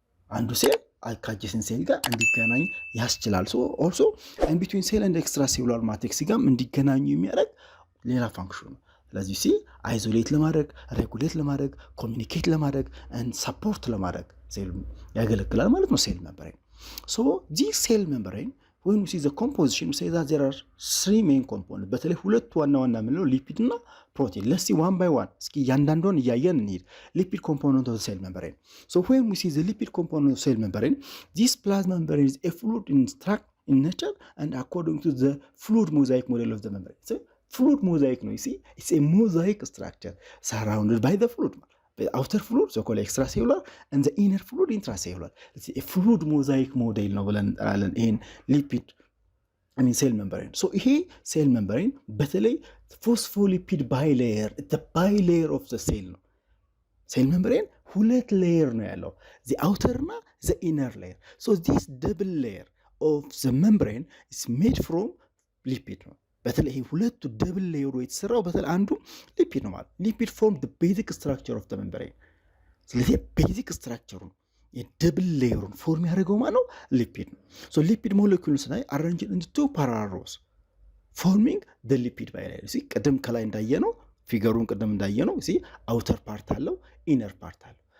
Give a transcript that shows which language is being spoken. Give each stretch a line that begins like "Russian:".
Amharic: አንዱ ሴል ከአጀሰንት ሴል ጋር እንዲገናኝ ያስችላል። ሶ ኦልሶ and between cell and extracellular matrix ጋር እንዲገናኙ የሚያደርግ ሌላ ፋንክሽን ነው። ስለዚህ አይዞሌት ለማድረግ ሬጉሌት ለማድረግ ኮሚኒኬት ለማድረግ and ሰፖርት ለማድረግ ሴል ያገለግላል ማለት ነው ሴል ሜምብሬን። ሶ
English: this cell membrane when we see the composition we say that there are three main components።
Amharic: በተለይ ሁለት ዋና ዋና የምንለው ሊፒድ እና ፕሮቲን።
English: let's see one by one
Amharic: እስኪ ያንዳንዱን እያየን እንሂድ።
English: lipid component of the cell membrane. So when we see the lipid component of cell membrane, this plasma membrane is a fluid in nature and according to the fluid mosaic model of the membrane. So fluid mosaic ነው you see it's a mosaic structure surrounded by the fluid. The outer fluid so called extracellular and the inner fluid intracellular. It's a fluid mosaic model
Amharic: ነው ብለን እንጠራለን ይሄን ሊፒድ
English: cell membrane. So ይሄ cell membrane በተለይ phospholipid bilayer the bilayer of the cell ነው። cell membrane
Amharic: ሁለት ሌየር ነው ያለው
English: the outer እና the inner layer. So this double layer of the membrane is made from lipid
Amharic: ነው። በተለይ ይሄ ሁለቱ ደብል ሌየሩ የተሰራው በተለይ አንዱ ሊፒድ ነው ማለት ሊፒድ ፎርም the basic structure of the membrane። ስለዚህ ቤዚክ ስትራክቸሩን የደብል ሌየሩን ፎርም ያደርገው ማለት ነው ሊፒድ ነው። ሶ ሊፒድ ሞለኪውልስ ላይ
English: arranged into two parallel rows forming the lipid bilayer።
Amharic: እሺ ቅድም ከላይ እንዳየነው ፊገሩን ቅድም እንዳየነው እሺ አውተር ፓርት አለው ኢነር ፓርት አለው።